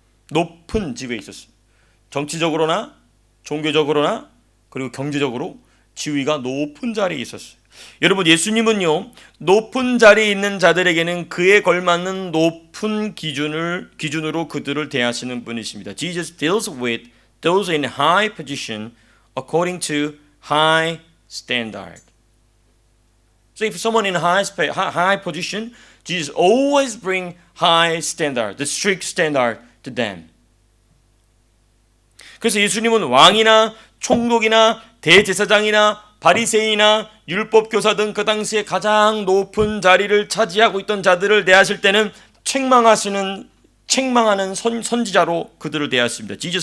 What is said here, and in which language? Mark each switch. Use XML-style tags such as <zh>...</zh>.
<ko>높은 지위에 있었습니다. 정치적으로나 종교적으로나 그리고 경제적으로 지위가 높은 자리에 있었어요. 여러분, 예수님은요, 높은 자리에 있는 자들에게는 그에 걸맞는 높은 기준으로 그들을 대하시는 분이십니다.</ko> <en>Jesus deals with those in high position according to high standard. So if someone in high position, Jesus always bring high standard, the strict standard to them.</en> <ko>그래서 예수님은 왕이나 총독이나 대제사장이나 바리새인이나 율법교사 등 그 당시에 가장 높은 자리를 차지하고 있던 자들을 대하실 때는 책망하는 선지자로 그들을 대하십니다.</ko>